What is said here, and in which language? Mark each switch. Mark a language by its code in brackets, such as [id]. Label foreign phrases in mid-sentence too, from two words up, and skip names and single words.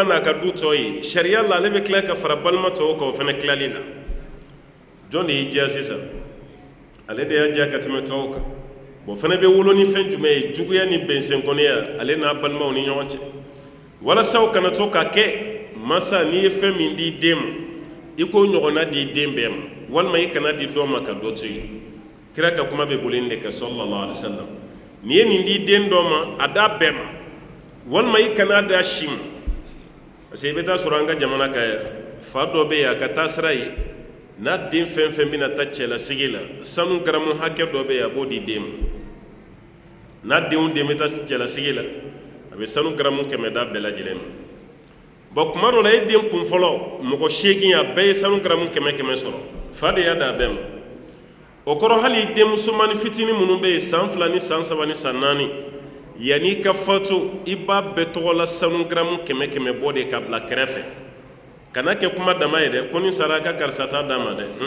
[bm] n'a ka du tɔ ye sariya la ale bɛ tila ka fara balima tɔw kan o fana tilali la jɔn de y'i diya sisan ale de y'a diya ka tɛmɛ tɔw kan bon fana bɛ wolo ni fɛn jumɛn ye juguya ni bɛnsɛnkɔniya ale n'a balimaw ni ɲɔgɔn cɛ walasa o kana to ka kɛ masa n'i ye fɛn min di den ma i k'o ɲɔgɔnna di den bɛɛ ma walima i kana di dɔ ma ka dɔ to yen kira ka kuma bɛ boli nin de kɛ [ar] صلى الله عليه وسلم [bm] n'i ye nin di den dɔ ma a d'a bɛɛ ma walima i kana d'a si ma [fr] parce que [bm] i bɛ taa sɔrɔ an ka jamana ka fa dɔ bɛ yen a ka taa sira ye n'a den fɛn fɛn bɛna taa cɛlasigi la sanu garamu hakɛ dɔ bɛ yen a b'o di den ma n'a denw den bɛ taa cɛlasigi la a bɛ sanu garamu 100 d'a bɛɛ lajɛlen ma bon kuma dɔ la e den kun fɔlɔ mɔgɔ 8 a bɛɛ ye sanu garamu 100 sɔrɔ fa de y'a d'a bɛɛ ma o kɔrɔ hali den musomani fitinin minnu bɛ yen san 2 ni san 3 ni san 4 yanni ka fatu i b'a bɛɛ tɔgɔ la sanu garamu 100 bɔ de ka bila kɛrɛfɛ kana kɛ kuma dama ye dɛ ko ni sara ka karisa t'a d'a ma dɛ